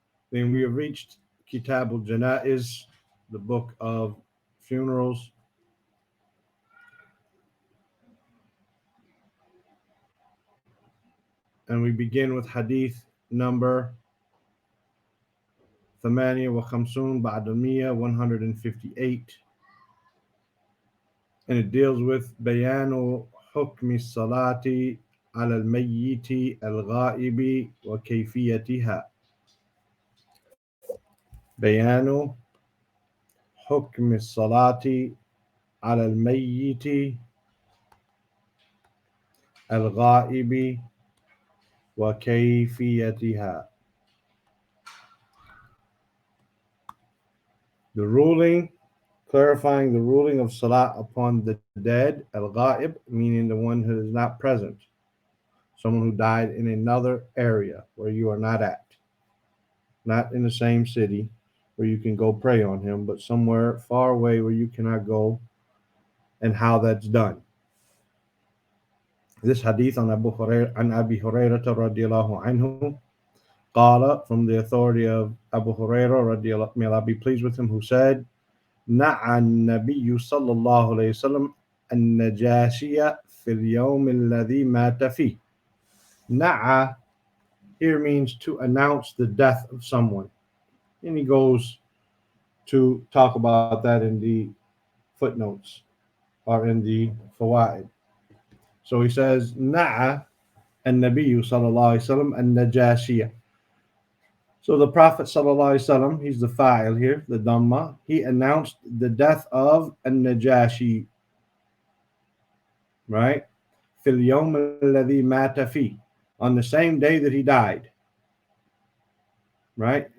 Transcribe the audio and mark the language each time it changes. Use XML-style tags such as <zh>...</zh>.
<en>Then we have reached Kitab al-Janaiz, the book of funerals. And we begin with Hadith number 58</en> <ar>بعد المية 158.</ar> <en>And it deals with</en> <ar>بيان حكم الصلاة على الميت الغائب وكيفيتها. بيان حكم الصلاة على الميت الغائب وكيفيتها.</ar> <en>The ruling, clarifying the ruling of salah upon the dead, al-ghaib, meaning the one who is not present, someone who died in another area where you are not at, not in the same city where you can go pray on him, but somewhere far away where you cannot go, and how that's done. This hadith on Abi Hurairah radiallahu anhu, qala, from the authority of Abu Hurairah radiallahu, may Allah be pleased with him, who said,</en> <ar>نعى النبي صلى الله عليه وسلم النجاشي في اليوم الذي مات فيه.</ar> <en>نعى here means to announce the death of someone. And he goes to talk about that in the footnotes or in the fawaid. So he says,</en> <ar>نعى النبي صلى الله عليه وسلم النجاشي.</ar> <en>So the Prophet sallallahu alaihi wasallam, he's the fa'il here, the Dhamma, he announced the death of an-Najashi, right?</en> <ar>في اليوم الذي مات فيه,</ar> <en>on the same day that he died, right?</en>